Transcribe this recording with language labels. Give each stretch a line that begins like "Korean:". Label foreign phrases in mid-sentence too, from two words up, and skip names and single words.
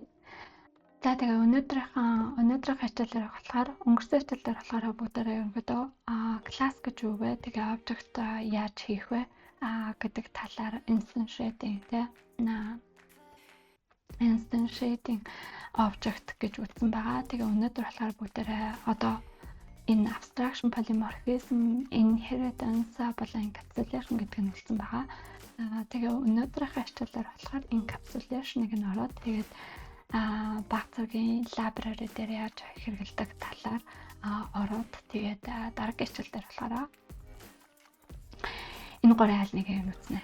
Mongolian: За тэгээ өнөөдрийн хичээлээр болохоор өнгөрсөн хичээлээр болохоор бүгдээрээ ерөнхийдөө класс гэж юу вэ? Тэгээ object яаж хийх вэ? Гэдэг талаар
English: instantiating object
Mongolian: гэж үзсэн байгаа. Тэгээ өнөөдөр болохоор бүгдээрээ одоо энэ
English: abstraction, polymorphism, inheritance
Mongolian: болон encapsulation гэдгийг нь хэлсэн байгаа. Тэгээ өнөөдрийн хичээлээр болохоор encapsulation-ыг нь ороод тэгээд баг зэргийн library дээр яаж хэрэгэлдэг талаар ороод тэгээд дараагийн хичээлээр болохоор энэ гурван аль нэгийг нь үзнэ.